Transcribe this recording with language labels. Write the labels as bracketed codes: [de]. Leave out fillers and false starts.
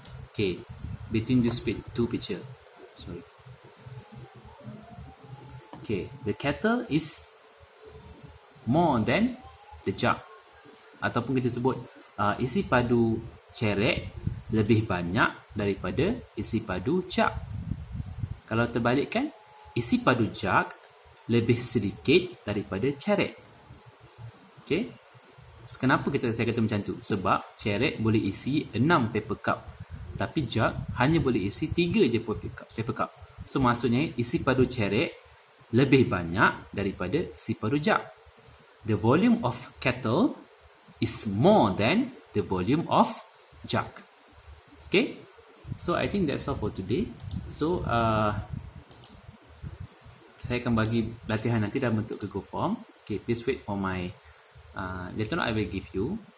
[en] Okay, between these two picture. Sorry. Okay, the kettle is more than the jug. [ms] Ataupun kita sebut isi padu cerek lebih banyak daripada isi padu jug. Kalau terbalikkan, isi padu jug lebih sedikit daripada cerek. Okay. Kenapa saya kata macam tu? Sebab cerek boleh isi 6 paper cup, tapi jug hanya boleh isi 3 je paper cup. So maksudnya isi padu cerek lebih banyak daripada isi padu jug. [en] The volume of kettle is more than the volume of jug. Okay, so I think that's all for today. [ms] So saya akan bagi latihan nanti dalam bentuk Google Form. [en] Okay, please wait for my later on I will give you.